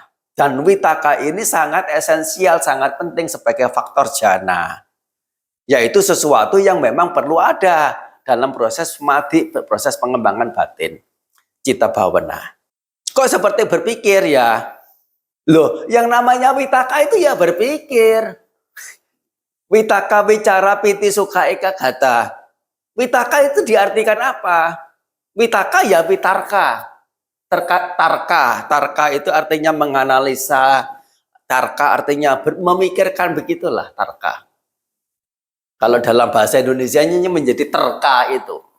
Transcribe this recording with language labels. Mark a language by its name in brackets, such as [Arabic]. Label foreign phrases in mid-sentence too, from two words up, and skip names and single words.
[Indonesian] Dan witaka ini sangat esensial, sangat penting sebagai faktor jana. Yaitu sesuatu yang memang perlu ada dalam proses samadhi, proses pengembangan batin. [Pali] Cita bhavana. [Indonesian] Kok seperti berpikir ya? Loh, yang namanya witaka itu ya berpikir. [Pali] Witaka wicara piti sukha ekagata. [Indonesian] Witaka itu diartikan apa? Witaka ya witarka. Tarka itu artinya menganalisa. Tarka artinya memikirkan, begitulah tarka. Kalau dalam bahasa Indonesianya menjadi terka itu.